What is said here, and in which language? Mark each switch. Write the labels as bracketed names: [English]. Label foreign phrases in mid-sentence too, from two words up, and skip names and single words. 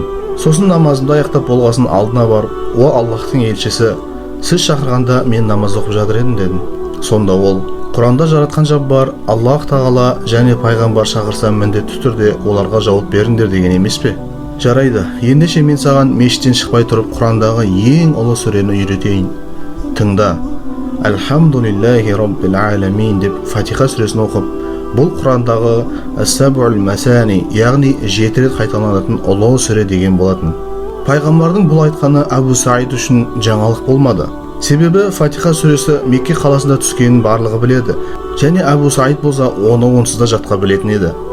[Kazakh] Сосын намазымды аяқтап болғасын алдына барып, о Аллахтың елшісі, сіз шақырғанда мен намаз оқып жатыр едім дедім. Сонда ол, Құранда жаратқан Жаббар Аллах тағала және пайғамбар шақырса міндетті түрде оларға жауап беріңдер деген емес пе? Жарайды, ендеше мен саған мешіттен шықпай тұрып Құрандағы ең ұлы сүрені үйретейін. Тыңда. [Arabic] الحمد لله رب العالمين [Kazakh] деп Фатиха сүресін оқып, бұл Құрандағы Ас-Саб'ул Масани, яғни 7 рет қайталанатын ұлы сүре деген болатын. Пайғамбардың бұл айтқаны Әбу Саид үшін жаңалық болмады. Себебі Фатиха сүресі Мекке қаласында түскенін барлығы біледі, және Әбу Саид болса оны онсыз да жатқа білетін еді.